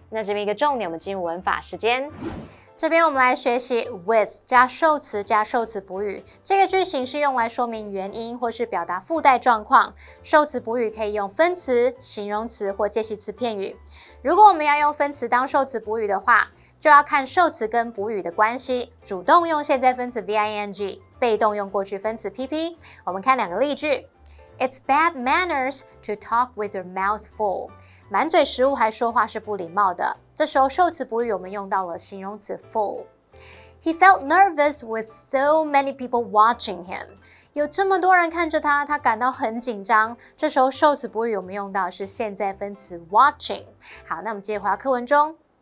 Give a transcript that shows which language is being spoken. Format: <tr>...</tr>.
<zh>那这边一个重点，我们进入文法时间。这边我们来学习 with 加受词加受词补语，这个句型是用来说明原因或是表达附带状况。受词补语可以用分词、形容词或介系词片语。如果我们要用分词当受词补语的话，就要看受词跟补语的关系，主动用现在分词 VING， 被动用过去分词 PP。我们看两个例句。</zh> <en>It's bad manners to talk with your mouth full.</en> <zh>满嘴食物还说话是不礼貌的。这时候受词补语我们用到了形容词 full.</zh> <en>He felt nervous with so many people watching him.</en> <zh>有这么多人看着他，他感到很紧張。这时候受词补语我们用到的是现在分词 watching. 好，那我们接着回到课文中。</zh>